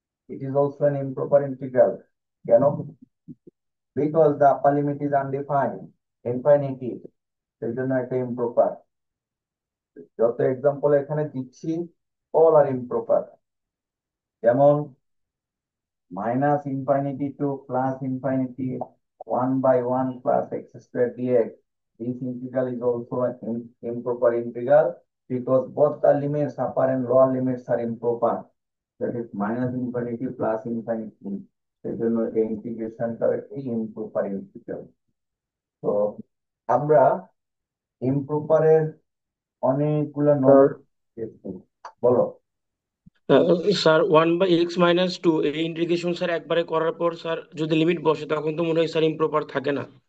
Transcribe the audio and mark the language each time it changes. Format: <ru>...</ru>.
<en>It is also an improper integral.</en> <bn>কেন?</bn> <en>Because the upper limit is undefined, infinity,</en> <bn>সেই জন্য এটা improper. যত এক্সাম্পল এখানে দিচ্ছি</bn> <en>all are improper।</en> <bn>যেমন</bn> <en>-infinity to +infinity 1/1 plus x square dx. This integral is also an improper integral because both the limits, upper and lower limits, are improper. That is -infinity plus infinity।</en> <bn>সেই জন্য এই ইন্টিগ্রেশনটা একটি improper integral. তো আমরা ইমপ্রপারের অনেকগুলো sir নমুনা পেয়েছি। বলো। স্যার 1/x-2 এই ইন্টিগ্রেশন স্যার একবারে করার পর স্যার যদি লিমিট বসে তখন তো মনে হয় স্যার ইমপ্রপার থাকে না।</bn>